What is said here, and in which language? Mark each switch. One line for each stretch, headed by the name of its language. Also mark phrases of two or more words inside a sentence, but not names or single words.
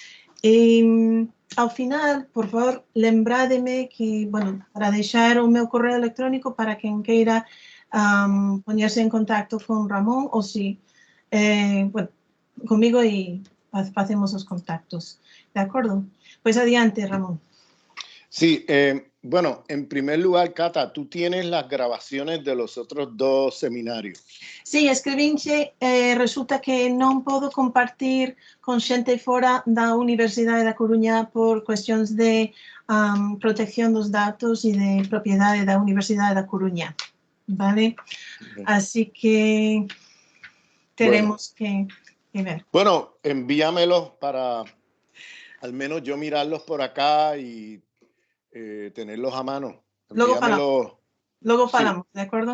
Galician: Ao final, por favor, lembrádeme que, bueno, para deixar o meu correo electrónico para quen queira poñerse en contacto con Ramón ou si, bueno, comigo e facemos os contactos. De acordo? Pois adiante, Ramón.
Spanish: Sí, bueno, en primer lugar, Cata, tú tienes las grabaciones de los otros dos seminarios.
Galician: Sí, escribinche, resulta que non podo compartir con xente fora da Universidade da Coruña por cuestións de protección dos datos e de propiedade da Universidade da Coruña, vale?
Spanish: Así que tenemos que ver. Bueno, envíamelos para al menos yo mirarlos por acá y tenerlos a mano.
Galician: Luego falamos, sí.
Spanish: ¿De acuerdo?